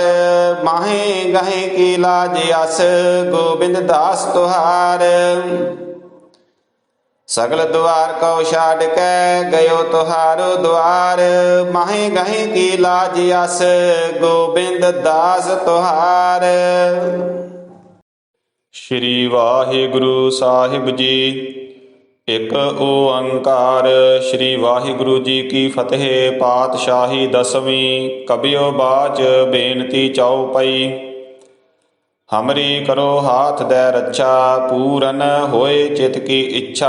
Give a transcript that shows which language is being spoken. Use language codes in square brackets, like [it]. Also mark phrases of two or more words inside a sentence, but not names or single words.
[bra] माहे गहे की लाज अस, गोबिंद दास तुहार। सगल द्वार को छाड़ के, गयो तुहारो द्वार। माहे गहे की लाज अस, गोबिंद दास तुहार। [pa] ਸ੍ਰੀ ਵਾਹਿਗੁਰੂ ਸਾਹਿਬ ਜੀ। ਇੱਕ ਓੰਕਾਰ। ਸ੍ਰੀ ਵਾਹਿਗੁਰੂ ਜੀ ਕੀ ਫਤਿਹ। ਪਾਤਸ਼ਾਹੀ ਦਸਵੀਂ। ਕਬਿਓ ਬਾਚ ਬੇਨਤੀ ਚਉਪਈ। [bra] हमरी करो हाथ दै रच्छा, पूरन होए चित की इच्छा।